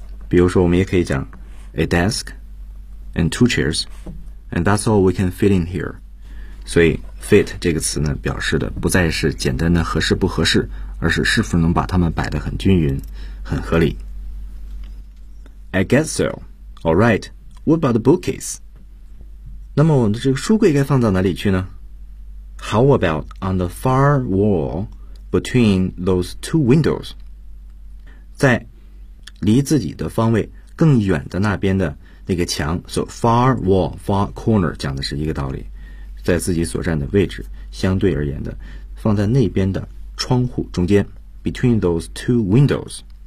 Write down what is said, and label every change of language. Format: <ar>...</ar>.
<zh>比如说我们也可以讲</zh> <en>a desk and two chairs, and that's all we can fit in here.</en> <zh>所以 fit 这个词呢表示的不再是简单的合适不合适，而是是否能把它们摆得很均匀很合理。</zh> <en>I guess so. All right. What about the bookcase?</en> <zh>那么我们的这个书柜该放到哪里去呢？</zh> <en>How about on the far wall between those two windows?</en> <zh>在离自己的方位更远的那边的那个墙</zh> <en>So far wall, far corner</en> <zh>讲的是一个道理，在自己所站的位置相对而言的放在那边的窗户中间</zh> <en>Between those two windows</en>